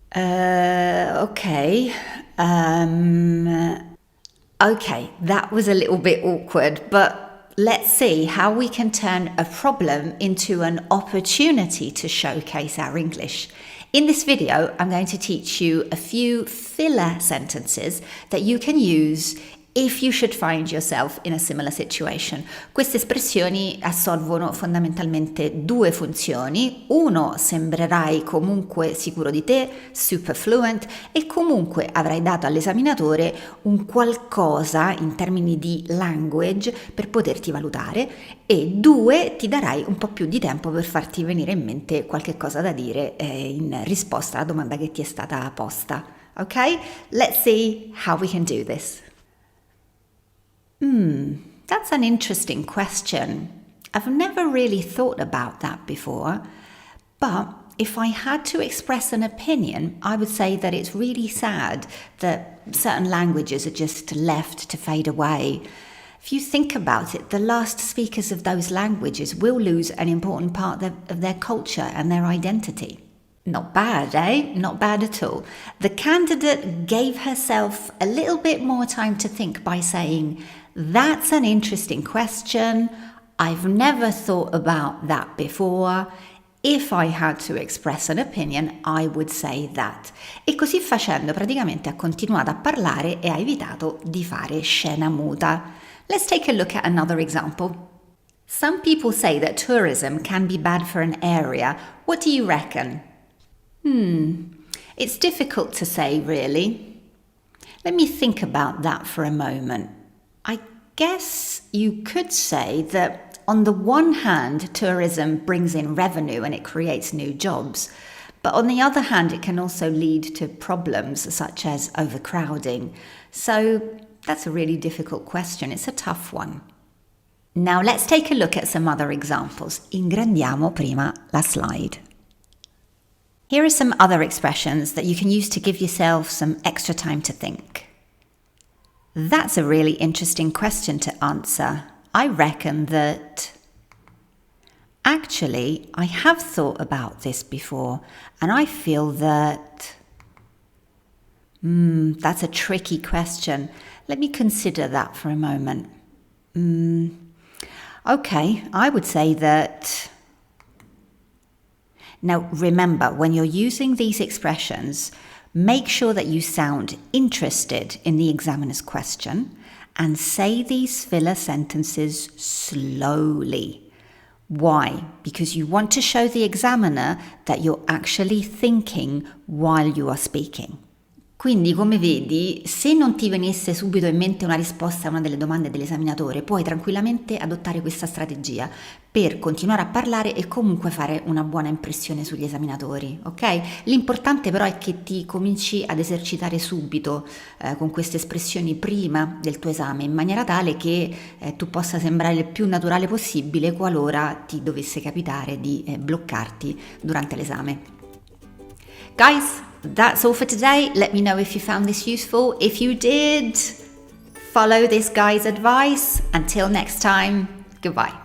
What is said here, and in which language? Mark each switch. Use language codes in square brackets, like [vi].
[en] Okay, that was a little bit awkward, but let's see how we can turn a problem into an opportunity to showcase our English. In this video, I'm going to teach you a few filler sentences that you can use if you should find yourself in a similar situation. [it] Queste espressioni assolvono fondamentalmente due funzioni. Uno, sembrerai comunque sicuro di te, super fluent, e comunque avrai dato all'esaminatore un qualcosa in termini di language per poterti valutare, e due, ti darai un po' più di tempo per farti venire in mente qualche cosa da dire in risposta alla domanda che ti è stata posta. Ok? [en] Let's see how we can do this. That's an interesting question. I've never really thought about that before, but if I had to express an opinion, I would say that it's really sad that certain languages are just left to fade away. If you think about it, the last speakers of those languages will lose an important part of their culture and their identity. Not bad, eh? Not bad at all. The candidate gave herself a little bit more time to think by saying, "That's an interesting question. I've never thought about that before. If I had to express an opinion, I would say that." [it] E così facendo praticamente ha continuato a parlare e ha evitato di fare scena muta. [en] Let's take a look at another example. Some people say that tourism can be bad for an area. What do you reckon? It's difficult to say, really. Let me think about that for a moment. I guess you could say that on the one hand, tourism brings in revenue and it creates new jobs. But on the other hand, it can also lead to problems such as overcrowding. So that's a really difficult question. It's a tough one. Now let's take a look at some other examples. [it] Ingrandiamo prima la slide. [en] Here are some other expressions that you can use to give yourself some extra time to think. That's a really interesting question to answer. I reckon that actually I have thought about this before, and I feel that that's a tricky question. Let me consider that for a moment. Okay, I would say that. Now, remember, when you're using these expressions, make sure that you sound interested in the examiner's question and say these filler sentences slowly. Why? Because you want to show the examiner that you're actually thinking while you are speaking. [it] Quindi, come vedi, se non ti venisse subito in mente una risposta a una delle domande dell'esaminatore, puoi tranquillamente adottare questa strategia per continuare a parlare e comunque fare una buona impressione sugli esaminatori, ok? L'importante però è che ti cominci ad esercitare subito con queste espressioni prima del tuo esame, in maniera tale che tu possa sembrare il più naturale possibile qualora ti dovesse capitare di bloccarti durante l'esame. [en] Guys, that's all for today. Let me know if you found this useful. If you did, follow this guy's advice. Until next time, goodbye.